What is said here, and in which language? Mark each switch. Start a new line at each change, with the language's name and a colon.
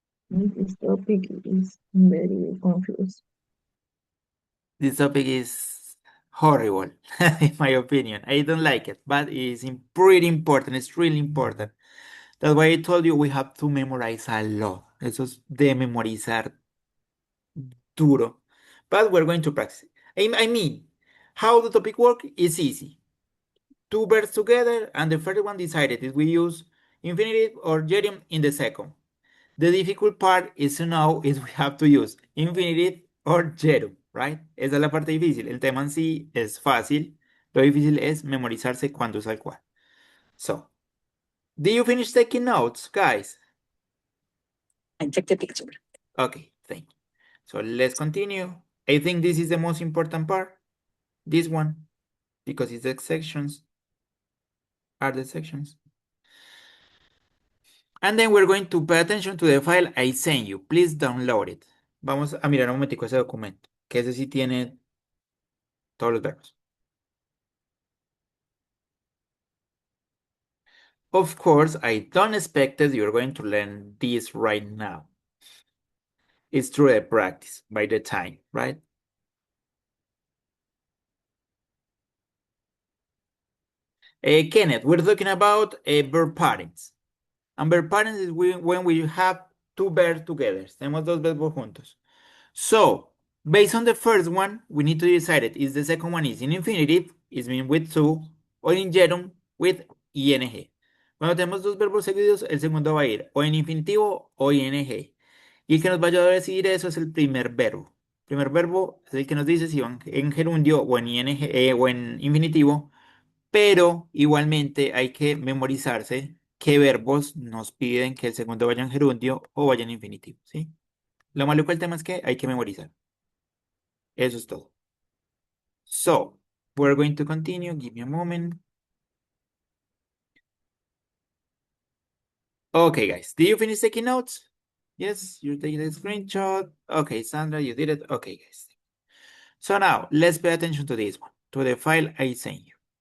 English: This topic is very confused. This topic is horrible, in my opinion. I don't like it, but it's pretty important. It's really important. That's why I told you we have to memorize a lot.
Spanish: Eso es de memorizar duro.
English: But we're going to practice. I mean, how the topic work is easy. Two verbs together, and the first one decided if we use infinitive or gerund in the second. The difficult part is to know if we have to use infinitive or gerund, right?
Spanish: Esa es la parte difícil. El tema en sí es fácil. Lo difícil es memorizarse cuándo usa el cual.
English: So, did you finish taking notes, guys? I checked the picture. Okay, thank you. So let's continue. I think this is the most important part. This one, because it's the sections, are the sections. And then we're going to pay attention to the file I sent you. Please download it.
Spanish: Vamos a mirar un momentico ese documento, que ese sí tiene todos los verbos.
English: Of course, I don't expect that you're going to learn this right now. It's through the practice, by the time, right? Kenneth, we're talking about verb patterns. And verb patterns is when we have two verbs together.
Spanish: Tenemos dos verbos juntos.
English: So, based on the first one, we need to decide it. Is the second one is in infinitive, is mean with to, or in gerund with ing.
Spanish: Cuando tenemos dos verbos seguidos, el segundo va a ir o en infinitivo o ing. Y el que nos va a ayudar a decidir eso es el primer verbo. El primer verbo es el que nos dice si van en gerundio o en ing, o en infinitivo, pero igualmente hay que memorizarse qué verbos nos piden que el segundo vaya en gerundio o vaya en infinitivo, ¿sí? Lo malo del tema es que hay que memorizar. Eso es todo.
English: So, we're going to continue. Give me a moment. Okay, guys. Did you finish taking notes? Yes, you're taking a screenshot. Okay, Sandra, you did it. Okay, guys. So now, let's pay attention to this one, to the file I sent you.